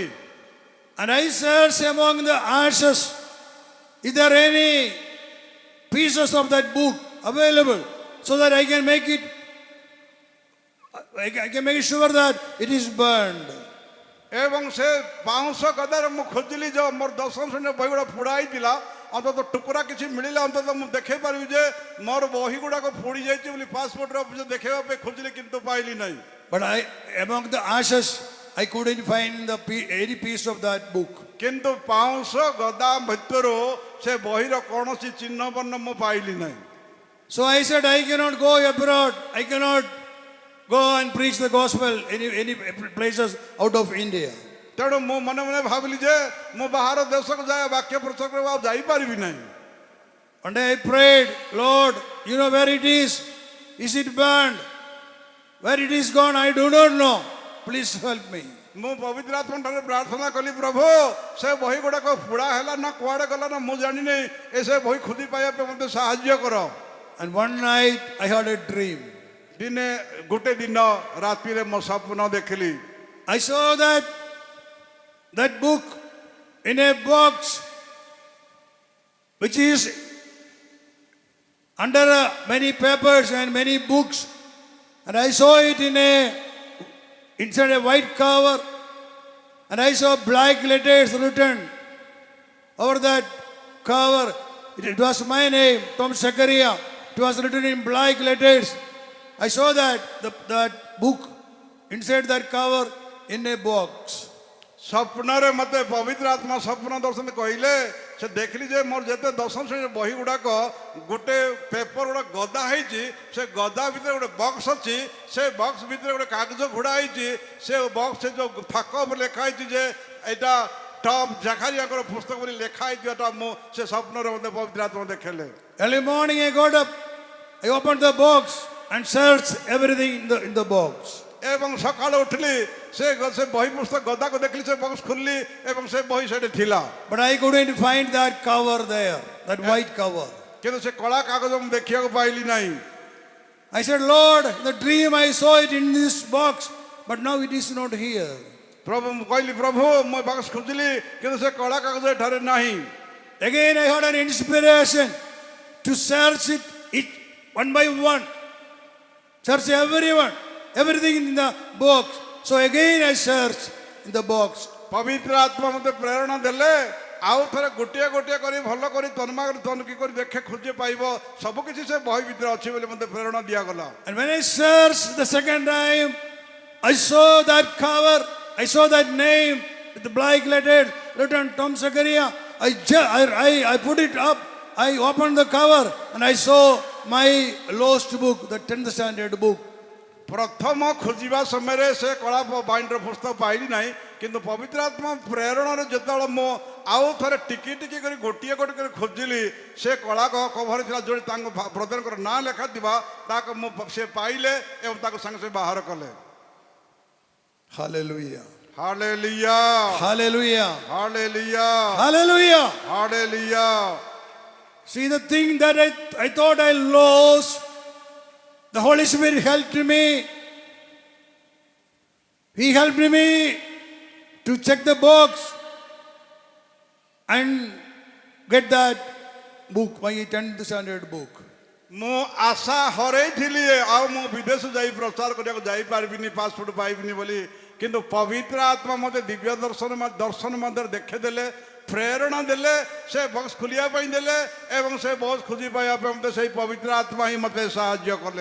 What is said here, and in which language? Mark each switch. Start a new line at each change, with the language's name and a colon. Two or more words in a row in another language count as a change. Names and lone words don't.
English: And I searched among the ashes, is there any pieces of that book available so that I can make it, I can make sure that it is burned.
Odia: ଏବଂ ସେ ବାଉଁଶ ଗଦାରେ ମୁଁ ଖୋଜିଲି ଯେ ମୋର ଦଶମ ଶ୍ରେଣୀର ବହି ଗୁଡ଼ା ପୋଡ଼ା ହେଇଥିଲା ଅନ୍ତତଃ ଟୁକୁରା କିଛି ମିଳିଲା ଅନ୍ତତଃ ମୁଁ ଦେଖେଇ ପାରିବି ଯେ ମୋର ବହି ଗୁଡ଼ାକ ପୋଡ଼ି ଯାଇଛି ବୋଲି ପାସପୋର୍ଟର ଅଫିସରେ ଦେଖେଇବା ପାଇଁ ଖୋଜିଲି କିନ୍ତୁ ପାଇଲି ନାହିଁ।
English: But among the ashes, I couldn't find any piece of that book.
Odia: କିନ୍ତୁ ବାଉଁଶ ଗଦା ଭିତରୁ ସେ ବହିର କୌଣସି ଚିହ୍ନ ବର୍ଣ୍ଣ ମୁଁ ପାଇଲି ନାହିଁ।
English: So I said, I cannot go abroad. I cannot go and preach the gospel any places out of India.
Odia: ତେଣୁ ମୁଁ ମନେ ମନେ ଭାବିଲି ଯେ ମୁଁ ବାହାର ଦେଶକୁ ଯାଏ ବାକ୍ୟ ପ୍ରଚାର କରିବାକୁ ଆଉ ଯାଇପାରିବି ନାହିଁ।
English: One day I prayed, Lord, you know where it is? Is it burned? Where it is gone, I do not know. Please help me.
Odia: ମୁଁ ପବିତ୍ର ଆତ୍ମା ଠାରେ ପ୍ରାର୍ଥନା କଲି ପ୍ରଭୁ ସେ ବହି ଗୁଡ଼ାକ ପୋଡ଼ା ହେଲା ନା କୁଆଡ଼େ ଗଲା ନା ମୁଁ ଜାଣିନି ଏ ସେ ବହି ଖୋଜି ପାଇବା ପାଇଁ ମୋତେ ସାହାଯ୍ୟ କର।
English: And one night I had a dream.
Odia: ଦିନେ ଗୋଟେ ଦିନ ରାତିରେ ମୋ ସ୍ୱପ୍ନ ଦେଖିଲି।
English: I saw that book in a box which is under many papers and many books, and I saw it inside a white cover, and I saw black letters written over that cover. It was my name, Tom Zakaria. It was written in black letters. I saw that book inside that cover in a box.
Odia: ସ୍ୱପ୍ନରେ ମୋତେ ପବିତ୍ର ଆତ୍ମା ସ୍ୱପ୍ନ ଦର୍ଶନ କହିଲେ ସେ ଦେଖିଲି ଯେ ମୋର ଯେତେ ଦଶମ ଶ୍ରେଣୀର ବହି ଗୁଡ଼ାକ ଗୋଟେ ପେପର ଗୁଡ଼ା ଗଦା ହେଇଛି ସେ ଗଦା ଭିତରେ ଗୋଟେ ବକ୍ସ ଅଛି ସେ ବକ୍ସ ଭିତରେ ଗୋଟେ କାଗଜ ଘୋଡ଼ା ହେଇଛି ସେ ବକ୍ସ ସେ ଯେଉଁ ଥାକ ଉପରେ ଲେଖା ହେଇଛି ଯେ ଏଇଟା ଟମ୍ ଜାକାରିଆଙ୍କର ପୁସ୍ତକ ବୋଲି ଲେଖା ହେଇଥିବାଟା ମୁଁ ସେ ସ୍ୱପ୍ନରେ ମୋତେ ପବିତ୍ର ଆତ୍ମା ଦେଖେଇଲେ।
English: Early morning I got up, I opened the box and searched everything in the box.
Odia: ଏବଂ ସକାଳୁ ଉଠିଲି ସେ ବହି ପୁସ୍ତକ ଗଦାକୁ ଦେଖିଲି ସେ ବକ୍ସ ଖୋଲିଲି ଏବଂ ସେ ବହି ସେଠି ଥିଲା।
English: But I couldn't find that cover there, that white cover.
Odia: କିନ୍ତୁ ସେ କଳା କାଗଜ ମୁଁ ଦେଖିବାକୁ ପାଇଲି ନାହିଁ।
English: I said, Lord, the dream I saw it in this box, but now it is not here.
Odia: ପ୍ରଭୁ ମୁଁ କହିଲି ପ୍ରଭୁ ମୁଁ ବକ୍ସ ଖୋଜିଲି କିନ୍ତୁ ସେ କଳା କାଗଜ ଏଠାରେ ନାହିଁ।
English: Again I had an inspiration to search it one by one. Search everything in the box. So again I searched in the box.
Odia: ପବିତ୍ର ଆତ୍ମା ମୋତେ ପ୍ରେରଣା ଦେଲେ ଆଉ ଥରେ ଗୋଟିଏ ଗୋଟିଏ କରି ଭଲ କରି ତନକି କରି ଦେଖେ ଖୋଜି ପାଇବ ସବୁ କିଛି ସେ ବହି ଭିତରେ ଅଛି ବୋଲି ମୋତେ ପ୍ରେରଣା ଦିଆଗଲା।
English: And when I searched the second time, I saw that cover, I saw that name with the black letters written Tom Zakaria. I put it up, I opened the cover and I saw my lost book, the 10th standard book.
Odia: ପ୍ରଥମ ଖୋଜିବା ସମୟରେ ସେ କଳା ବାଇଣ୍ଡର ପୁସ୍ତକ ପାଇଲି ନାହିଁ କିନ୍ତୁ ପବିତ୍ର ଆତ୍ମା ପ୍ରେରଣାରେ ଯେତେବେଳେ ମୁଁ ଆଉ ଥରେ ଟିକି ଟିକି କରି ଗୋଟିଏ ଗୋଟିଏ କରି ଖୋଜିଲି ସେ କଳା କଭର ଥିଲା ଯୋଉଠି ତାଙ୍କ ବ୍ରଦରଙ୍କର ନାଁ ଲେଖା ଥିବା ତାକୁ ମୁଁ ସେ ପାଇଲେ ଏବଂ ତାକୁ ସାଙ୍ଗେ ସାଙ୍ଗେ ବାହାର କଲେ।
English: Hallelujah.
Odia: ହାଲେଲୁୟା
English: Hallelujah.
Odia: ହାଲେଲୁୟା
English: Hallelujah.
Odia: ହାଲେଲୁୟା।
English: See, the thing that I thought I lost, the Holy Spirit helped me. He helped me to check the box and get that book, my 10th standard book.
Odia: ମୁଁ ଆଶା ହରେଇଥିଲି ଆଉ ମୁଁ ବିଦେଶ ଯାଇ ପ୍ରଚାର କରିବାକୁ ଯାଇପାରିବିନି ପାସପୋର୍ଟ ପାଇବିନି ବୋଲି କିନ୍ତୁ ପବିତ୍ର ଆତ୍ମା ମୋତେ ଦିବ୍ୟ ଦର୍ଶନ ମଧ୍ୟରେ ଦେଖେଇଦେଲେ ପ୍ରେରଣା ଦେଲେ ସେ ବକ୍ସ ଖୋଲିବା ପାଇଁ ଦେଲେ ଏବଂ ସେ ବକ୍ସ ଖୋଜି ପାଇବା ପାଇଁ ମୋତେ ସେଇ ପବିତ୍ର ଆତ୍ମା ହିଁ ମୋତେ ସାହାଯ୍ୟ କଲେ।